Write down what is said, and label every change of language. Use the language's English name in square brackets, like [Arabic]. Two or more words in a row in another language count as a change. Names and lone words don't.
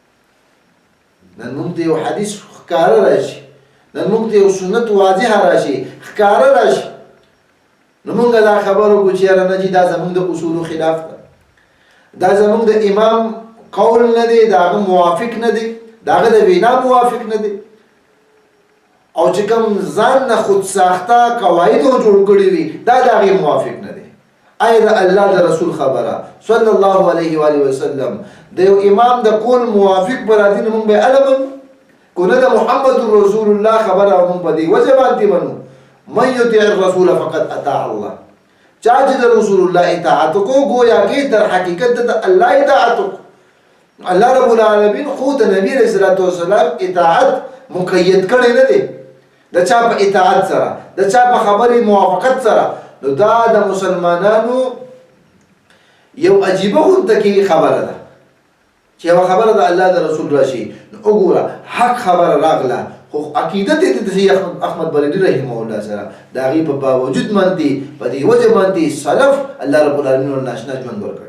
[Pashto] نن موږ ته یو حدیث ښکاره راشي، نن موږ ته یو سنت واضحه راشي، ښکاره راشي، نو موږ دا خبره وکړو چې یاره نه جي دا زموږ د اصولو خلاف ده، دا زموږ د امام قول نه دی، د هغه موافق نه دی، د هغه د وینا موافق نه دی، او چې کوم ځان نه خود ساخته قواعدو جوړ کړي وي دا د هغې موافق نه دی. آیا د الله د رسول خبره [Arabic] صلی الله علیه و آله وسلم [Pashto] د یو امام د قول موافق به راځي، نو موږ به یې هله منو، که نه د محمد رسول الله خبره موږ په دې وجه باندې منو. [Arabic] من یطع الرسول فقد اطاع الله، [Pashto] چا چې د رسول الله اطاعت وکړو ګویا کې [Persian] در حقیقت [Pashto] د الله اطاعت وکړو. [Arabic] الله رب العالمین [Pashto] خو د نبي [Arabic] علیه الصلاة والسلام [Pashto] اطاعت مقید کړی نه دی د چا په اطاعت سره، د چا په خبرې موافقت سره. نو دا د مسلمانانو یو عجیبه غونته کې خبره ده چې یوه خبره د الله د رسول راشي، نو وګوره حق خبره راغله، خو عقیدت یې د سید احمد بریلي [Arabic] رحمه الله [Pashto] سره د هغې په باوجود باندې په دې وجه باندې سلف [Arabic] الله رب العالمین [Pashto] ورله ناشنا ژوند ورکړی.